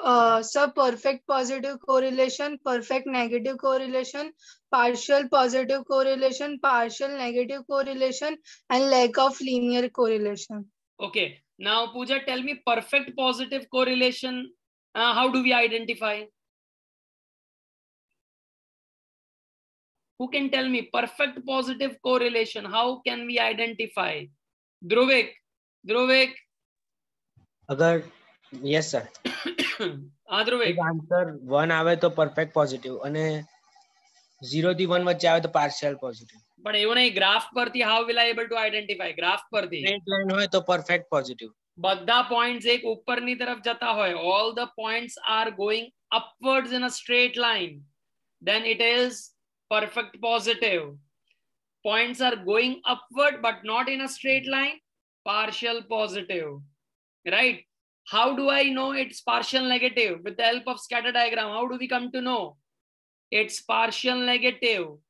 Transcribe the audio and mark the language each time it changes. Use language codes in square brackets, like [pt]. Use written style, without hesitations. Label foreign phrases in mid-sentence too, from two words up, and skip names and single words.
[en] Sir, perfect positive correlation, perfect negative correlation, partial positive correlation, partial negative correlation, and lack of linear correlation. Okay. Now, Pooja, tell me perfect positive correlation. How do we identify? Who can tell me perfect positive correlation? How can we identify? Dhruvik. अगर yes sir Dhruvik. [gu] આન્સર 1 આવે તો [en] perfect positive [gu] અને 0 થી 1 વચ્ચે આવે તો [en] partial positive. [gu] પણ એવું નહીં, ગ્રાફ પરથી [en] how will I able to identify? [gu] ગ્રાફ પરથી [en] straight line [gu] હોય તો [en] perfect positive. [gu] બધા પોઈન્ટ્સ એક ઉપરની તરફ જતા હોય, [en] all the points are going upwards in a straight line, then it is perfect positive. Points are going upward but not in a straight line, partial positive, right? How do I know it's partial negative? With the help of scatter diagram, how do we come to know it's partial negative?